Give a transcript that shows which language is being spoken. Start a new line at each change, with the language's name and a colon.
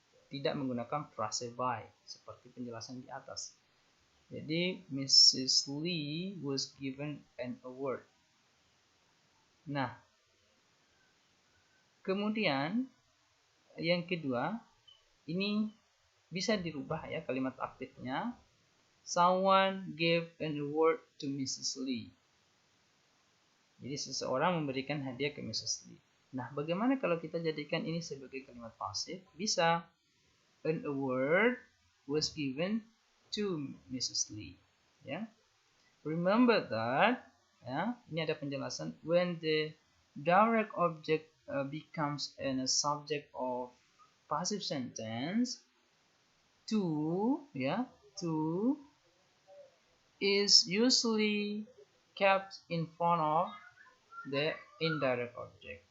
Indonesian: Tidak menggunakan frase by seperti penjelasan di atas. Jadi
English: Mrs. Lee was given an award.
Indonesian: Nah, kemudian yang kedua, ini bisa dirubah ya kalimat aktifnya.
English: Someone gave an award to Mrs.
Indonesian: Lee. Jadi seseorang memberikan hadiah ke Mrs. Lee. Nah, bagaimana kalau kita jadikan ini sebagai kalimat pasif? Bisa.
English: An award was given to Mrs. Lee. Ya. Remember that, ya,
Indonesian: ini ada penjelasan,
English: when the direct object becomes a subject of passive sentence, to, ya, to is usually kept in front of the indirect object.